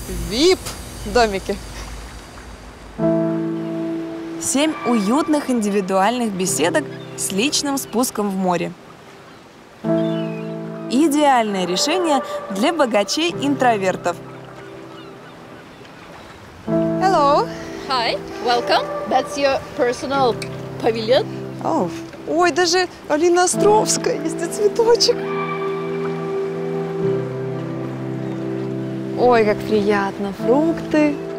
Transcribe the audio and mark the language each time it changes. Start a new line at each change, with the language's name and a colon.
Russian: VIP-домики. 7 уютных индивидуальных беседок с личным спуском в море. Идеальное решение для богачей-интровертов.
English: Hello. Hi, welcome. That's your personal pavilion. Oh.
Russian: Ой, даже Алина Островская есть и цветочек. Ой, как приятно. Фрукты.